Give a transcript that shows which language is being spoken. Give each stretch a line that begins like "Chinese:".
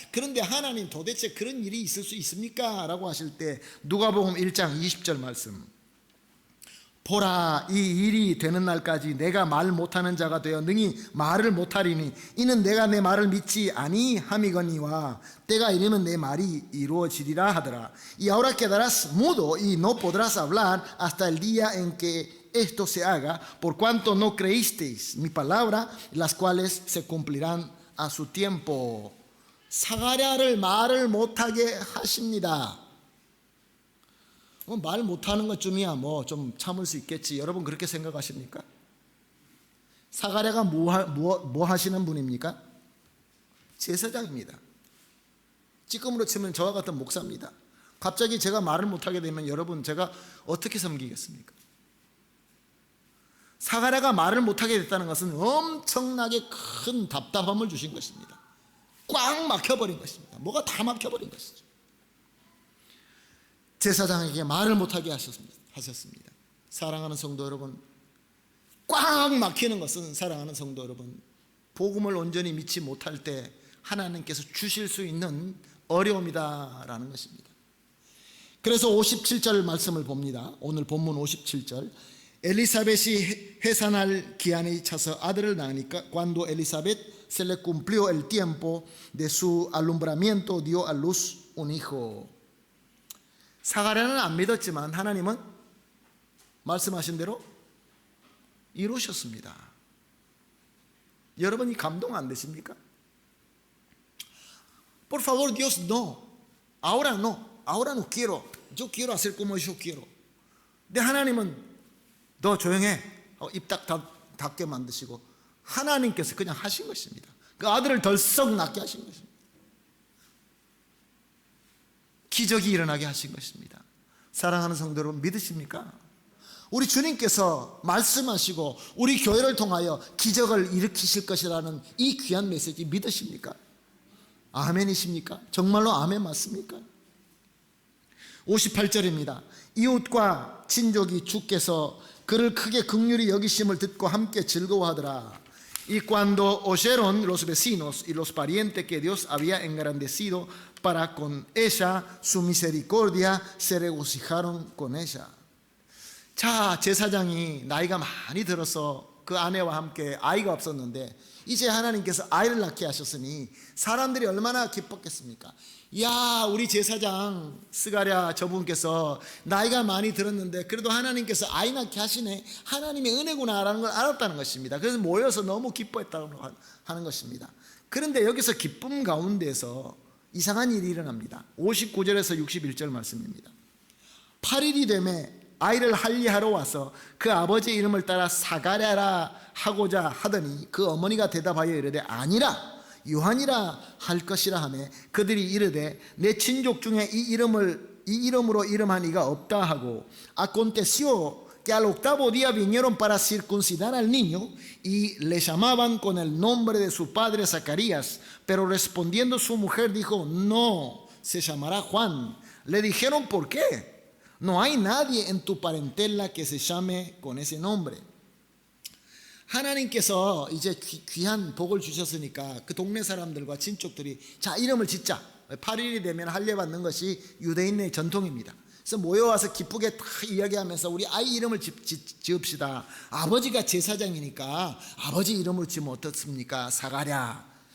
Korean: 그런데 하나님 도대체 그런 일이 있을 수 있습니까? 라고 하실 때 누가복음 1장 20절 말씀, 보라 이 일이 되는 날까지 내가 말 못하는 자가 되어 능히 말을 못하리니 이는 내가 내 말을 믿지 아니함이거니와 때가 이르면 내 말이 이루어지리라 하더라.
Spanish: Y ahora quedarás mudo y no podrás hablar hasta el día en que esto se haga, por cuanto no creísteis mi palabra, las cuales se cumplirán a su tiempo.
Korean: 사가랴를 말을 못하게 하십니다. 말 못하는 것쯤이야 좀 참을 수 있겠지. 여러분 그렇게 생각하십니까? 사가랴가 뭐 하시는 분입니까? 제사장입니다. 지금으로 치면 저와 같은 목사입니다. 갑자기 제가 말을 못하게 되면 여러분 제가 어떻게 섬기겠습니까? 사가랴가 말을 못하게 됐다는 것은 엄청나게 큰 답답함을 주신 것입니다. 꽉 막혀버린 것입니다. 뭐가 다 막혀버린 것이죠. 제사장에게 말을 못하게 하셨습니다. 사랑하는 성도 여러분, 꽉 막히는 것은 사랑하는 성도 여러분, 복음을 온전히 믿지 못할 때 하나님께서 주실 수 있는 어려움이다라는 것입니다. 그래서 57절 말씀을 봅니다. 오늘 본문 57절. 엘리사벳이 해산할 기한이 차서 아들을 낳으니까
Spanish: cuando Elizabeth se le cumplió el tiempo de su alumbramiento dio a luz un hijo.
Korean: 사가랴는 안 믿었지만 하나님은 말씀하신 대로 이루셨습니다. 여러분이 감동 안 되십니까?
Spanish: Por favor, Dios, no. Ahora no. Ahora no quiero. Yo quiero hacer como yo quiero.
Korean: 근데 하나님은 너 조용해. 입 딱 닫게 만드시고 하나님께서 그냥 하신 것입니다. 그 아들을 덜썩 낳게 하신 것입니다. 기적이 일어나게 하신 것입니다. 사랑하는 성도 여러분, 믿으십니까? 우리 주님께서 말씀하시고 우리 교회를 통하여 기적을 일으키실 것이라는 이 귀한 메시지 믿으십니까? 아멘이십니까? 정말로 아멘 맞습니까? 58절입니다. 이웃과 친족이 주께서 그를 크게 긍휼히 여기심을 듣고 함께 즐거워하더라.
Spanish: Y cuando oyeron los vecinos y los parientes que Dios había engrandecido para con ella su misericordia, se regocijaron con ella.
Korean: 자, 제사장이 나이가 많이 들어서 그 아내와 함께 아이가 없었는데 이제 하나님께서 아이를 낳게 하셨으니 사람들이 얼마나 기뻤겠습니까? 야, 우리 제사장 스가랴 저분께서 나이가 많이 들었는데 그래도 하나님께서 아이 낳게 하시네. 하나님의 은혜구나라는 걸 알았다는 것입니다. 그래서 모여서 너무 기뻐했다고 하는 것입니다. 그런데 여기서 기쁨 가운데서 이상한 일이 일어납니다. 59절에서 61절 말씀입니다. 8일이 되매 아이를 할례하러 와서 그 아버지의 이름을 따라 사가랴라 하고자 하더니 그 어머니가 대답하여 이르되 아니라 요한이라 할 것이라 하매 그들이 이르되 내 친족 중에 이 이름으로 이름한 이가 없다 하고
Spanish: aconteció que al octavo día vinieron para circuncidar al niño y le llamaban con el nombre de su padre Zacarías, pero respondiendo su mujer dijo no, se llamará Juan. Le dijeron ¿por qué? No hay nadie en tu parentela que se llame con ese nombre.
Korean: 하나님께서 이제 귀한 복을 주셨으니까 그 동네 사람들과 친족들이 자 이름을 짓자. 8일이 되면 할례 받는 것이 유대인의 전통입니다. 그래서 모여와서 기쁘게 다 이야기하면서 우리 아이 이름을 지읍시다. 아버지가 제사장이니까 아버지 이름으로 지으면 어떻습니까? 사가랴.